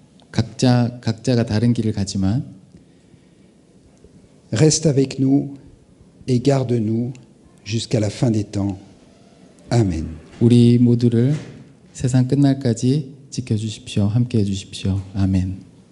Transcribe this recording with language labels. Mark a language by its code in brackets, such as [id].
[ko] 각자가 다른 길을 가지만 [fr] Reste avec nous et garde-nous jusqu'à la fin des temps. Amen. [ko] 우리 모두를 세상 끝날까지 지켜주십시오. 함께해 주십시오. 아멘.